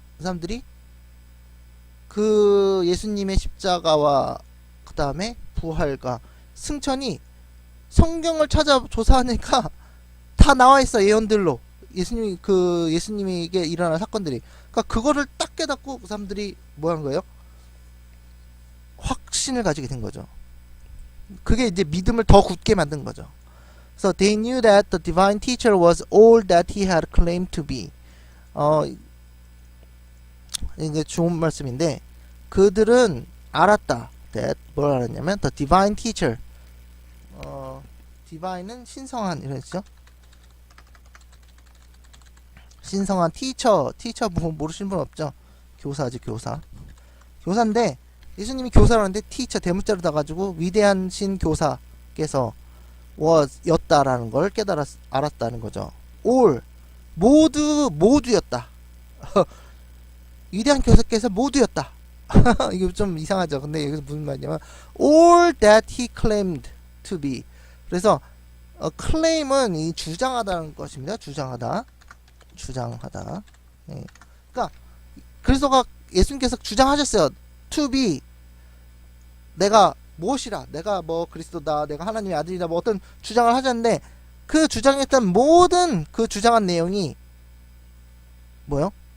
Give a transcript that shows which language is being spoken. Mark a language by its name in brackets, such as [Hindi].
[Korean] 그 사람들이 그 예수님의 십자가와 그 다음에 부활과 승천이 성경을 찾아 조사하니까 다 나와있어. 예언들로 예수님에게 일어난 사건들이. 그러니까 그거를 딱 깨닫고 그 사람들이 뭐 한 거예요? 확신을 가지게 된 거죠. 그게 이제 믿음을 더 굳게 만든 거죠. [English] So they knew that the divine teacher was all that he had claimed to be. [Korean] 이게 좋은 말씀인데 그들은 알았다. [English] That [Korean] 뭘 알았냐면 [English] the divine teacher. [Korean] divine은 신성한 이런 뜻이죠. 신성한 teacher 모르시는 분 없죠? 교사지 교사인데 예수님이 교사라는데 teacher 대문자로 나가지고 위대한 신 교사께서 였다라는 걸 알았다는 거죠. all 모두였다. 위대한 교사께서 모두였다. 이게 좀 이상하죠. 근데 여기서 무슨 말이냐면 [English] all that he claimed to be. [Korean] 그래서 claim은 이 주장하다는 것입니다. 주장하다. 예. 그러니까 그리스도가 예수님께서 주장하셨어요. to be, 내가 무엇이라, 내가 뭐 그리스도다, 내가 하나님의 아들이다, 뭐 어떤 주장을 하셨는데 그 주장했던 모든 그 주장한 내용이 뭐요?